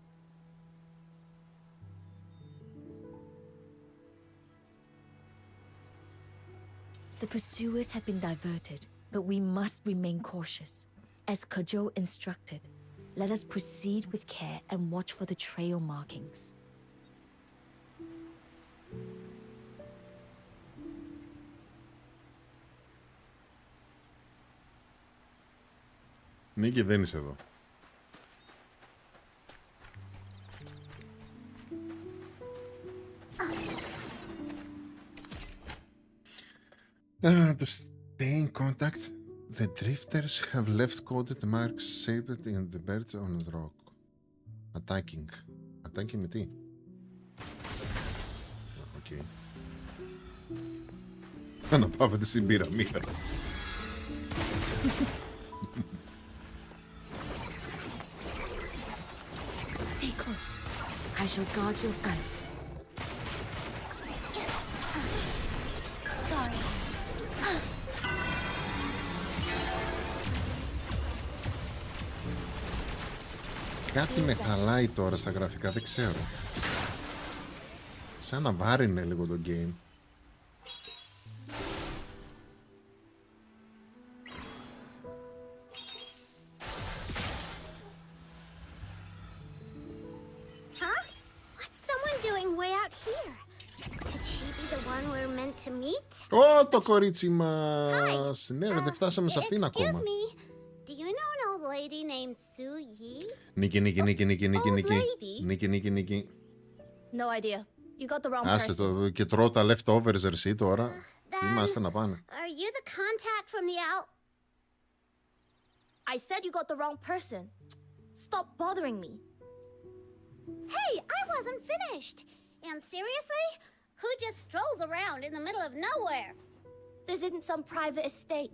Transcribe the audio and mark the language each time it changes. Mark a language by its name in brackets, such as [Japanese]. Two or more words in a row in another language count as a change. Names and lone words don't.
[English] The pursuers have been diverted, but we must remain cautious. As Kojo instructed, let us proceed with care and watch for the trail markings. [Greek] Νίκη, δεν είσαι εδώ. [English] To stay in contact, the drifters have left coded marks shaped in the bed on the rock. Attacking. Attacking [Greek] με τι? Οκ. Αναπαύεται στην πυραμίδα. [English] Stay close. I shall guard your gun. Sorry. [Greek] Κάτι με χαλάει τώρα στα γραφικά, δεν ξέρω. Σαν να βάρινε λίγο το game. Huh? [English] What's someone doing way out here? Could she be the one we're meant to meet? [Greek] Ω, το κορίτσι μας! Ναι, δεν φτάσαμε σε αυτήν ακόμα. [English] Excuse me. Do you know an old lady named Su Yi? [Greek] Νίκη. [English] No idea. You got the wrong [Greek] Άσε [English] person. [Greek] το και τρώω τα leftovers εσύ τώρα. Είμαστε να πάνε. [English] Are you the contact from the out? I said you got the wrong person. Stop bothering me. Hey, I wasn't finished. And seriously? Who just strolls around in the middle of nowhere? This isn't some private estate.